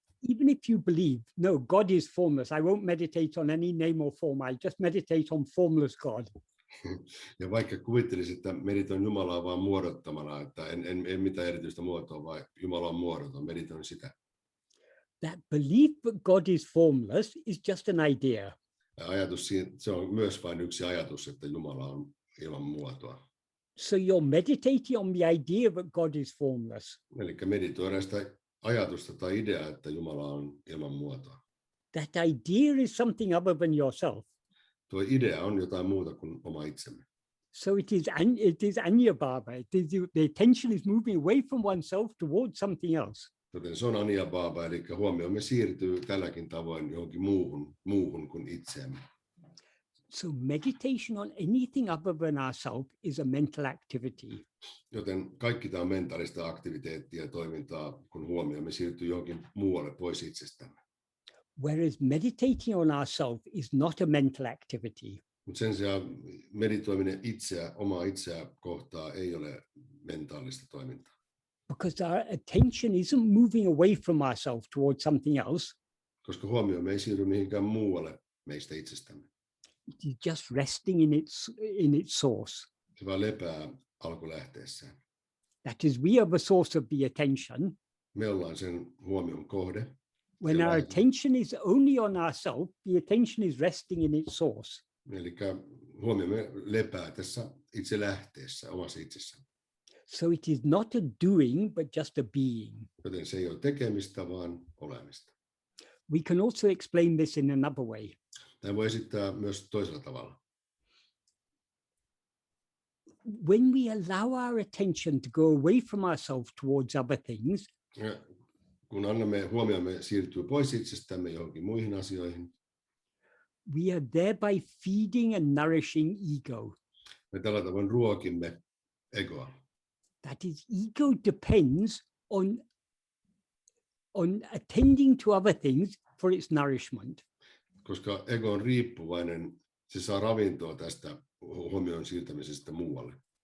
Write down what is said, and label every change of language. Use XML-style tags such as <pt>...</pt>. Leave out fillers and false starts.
<en>Even if you believe, no, God is formless, I won't meditate on any name or form, I just meditate on formless God.</en> <fi>Ja vaikka kuvittelisit, että meditoin Jumalaa vaan muodottamana, että en mitään erityistä muotoa, vaan Jumala on muodoton, meditoin sitä.</fi> <en>That belief that God is formless is just an idea.</en> <fi>Ja se on myös vain yksi ajatus, että Jumala on ilman muotoa.</fi> <en>So you're meditating on the idea that God is formless.</en> <fi>Eli meditoidaan sitä ajatusta tai ideaa, että Jumala on ilman muotoa.</fi> <en>That idea is something other than yourself.</en> <fi>Tuo idea on jotain muuta kuin oma itsemme.</fi> <en>So it is anyabhava. The attention is moving away from oneself towards something else.</en> <fi>Joten se on aniabhava, eli huomiomme siirtyy tälläkin tavoin johonkin muuhun kuin itseemme.</fi> <en>So meditation on anything other than ourselves is a mental activity.</en> <fi>Joten kaikki tämä on mentaalista aktiviteettia ja toimintaa, kun huomiomme siirtyy johonkin muualle pois itsestämme.</fi> <en>Whereas meditating on ourselves is not a mental activity.</en> <fi>Mutta sen sijaan meditoiminen omaa itseä kohtaa ei ole mentaalista toimintaa.</fi> <en>Because our attention isn't moving away from ourselves towards something else.</en> <fi>Koska huomiomme ei siirry mihinkään muualle meistä itsestämme.</fi> <en>It is just resting in its source.</en> <fi>Se vaan lepää alkulähteessään.</fi> <en>That is, we are the source of the attention.</en> <fi>Me ollaan sen huomion kohde.</fi> <en>When our attention is only on ourselves, the attention is resting in its source.</en> <fi>Eli huomiomme lepää tässä itse lähteessä, omassa itsessään.</fi> <en>So it is not a doing, but just a being.</en> <fi>Joten se ei ole tekemistä, vaan olemista.</fi> <en>We can also explain this in another way.</en> <fi>Tämä voi esittää myös toisella tavalla.</fi> <en>When we allow our attention to go away from ourselves towards other things,</en> <fi>kun annamme huomiomme siirtyy pois itsestämme johonkin muihin asioihin,</fi> <en>we are thereby feeding and nourishing ego.</en> <fi>me tällä tavoin ruokimme egoa.</fi> <en>That is, ego depends on attending to other things for its nourishment.</en> <fi>Koska ego on riippuvainen, se saa ravintoa tästä huomion siirtämisestä muualle.</fi>